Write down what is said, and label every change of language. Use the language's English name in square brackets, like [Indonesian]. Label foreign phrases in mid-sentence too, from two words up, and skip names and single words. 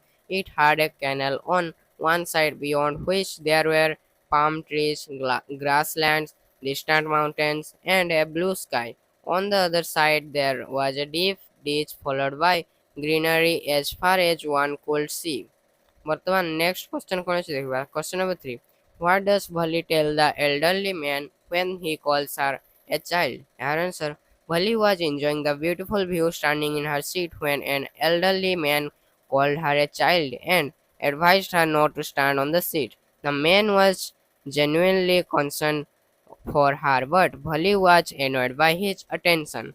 [English] It had a canal on one side beyond which there were palm trees, grasslands, distant mountains, and a blue sky. On the other side, there was a deep ditch followed by greenery as far as one could see. [Odia] ବର୍ତ୍ତମାନ [English] next question [Odia] କ'ଣ ଅଛି ଦେଖିବା। [English] question number 3, what does Bali tell the elderly man when he calls her a child? Her answer, Bali was enjoying the beautiful view standing in her seat when an elderly man called her a child and advised her not to stand on the seat. The man was genuinely concerned for her, but Bali was annoyed by his attention.